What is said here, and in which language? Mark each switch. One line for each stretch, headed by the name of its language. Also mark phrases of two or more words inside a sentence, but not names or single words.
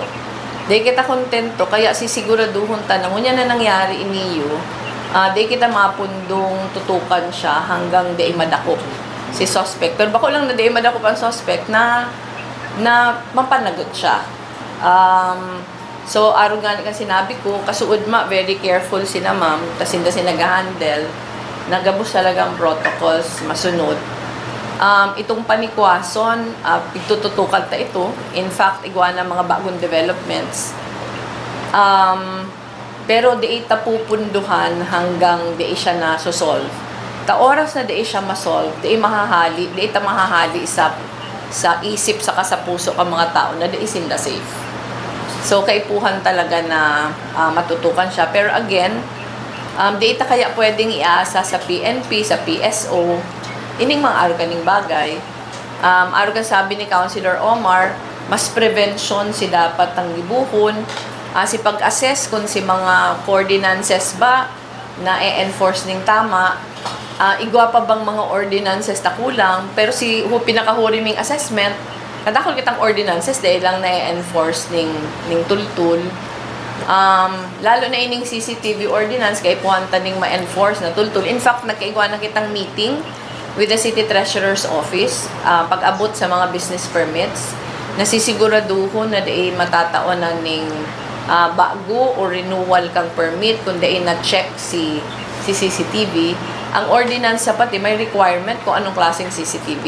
Bikol: Kaya sisiguraduhon ta na ngunyan na nangyari iniyo, di kita mapundong tutukan siya hanggang di madakop si suspect. Pero bako lang na di madakop ang suspect na mapanagot siya. So, araw nga kan sinabi ko, kasuod
English: very careful
Bikol: sina ma'am,
Filipino: kasi hindi nag-handle,
Bikol: nagabos talagang protocols, masunod. Itong panikwason, pitututukan ta ito.
English: In fact,
Bikol: igwa na mga bagong developments. Pero di ita pupunduhan hanggang di siya na-solve. Ta oras na di siya ma-solve, di ita mahahali sa isip sa puso ka mga tao na di isinda safe. So, kaipuhan talaga na matutukan siya. Pero again, di ita kaya pwedeng iasa sa PNP, sa PSO, ining mga arganing bagay. Argan sabi ni Councilor Omar, mas prevention si dapat ang gibuhon. Si pag-assess kung si mga ordinances ba na i-enforce ning tama, igwa pa bang mga ordinances na kulang, pero pinakahuriming assessment, kadakol kitang ordinances dahil lang na-enforce ning tultul. Lalo na ining CCTV ordinance kay puwanta ning ma-enforce na tultul.
English: In fact,
Bikol: nagkaigwa na kitang
English: meeting with the City Treasurer's Office
Bikol: pag-abot sa mga business permits. Nasisiguraduhon na di matataon na ning bago o renewal kang permit kung di na-check si CCTV. Ang ordinance sa pati may requirement kung anong klaseng CCTV.